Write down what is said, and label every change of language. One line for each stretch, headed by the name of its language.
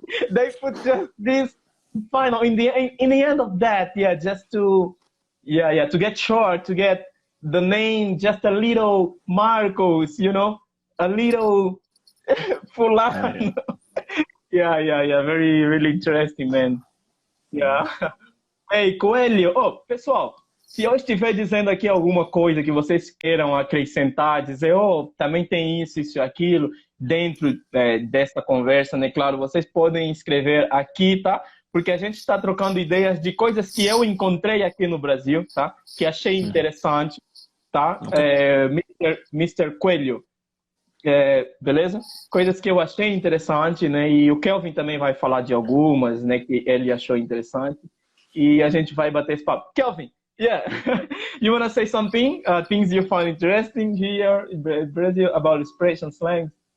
English: They put just this final in the end of that, yeah, just to to get short, to get the name just a little Marcos, you know, a little fulano. Yeah, very really interesting, man. Yeah.
Portuguese: Ei, Coelho, pessoal, se eu estiver dizendo aqui alguma coisa que vocês queiram acrescentar, dizer, também tem isso, aquilo, dentro dessa conversa, né? Claro, vocês podem escrever aqui, tá? Porque a gente está trocando ideias de coisas que eu encontrei aqui no Brasil, tá? Que achei interessante, tá? Mr. Coelho, beleza? Coisas que eu achei interessante, né? E o Kelvin também vai falar de algumas, né? Que ele achou interessante. E a gente vai bater esse papo.
English: Kelvin, yeah, you want to say something? Things you find interesting here in Brazil about expression slangs?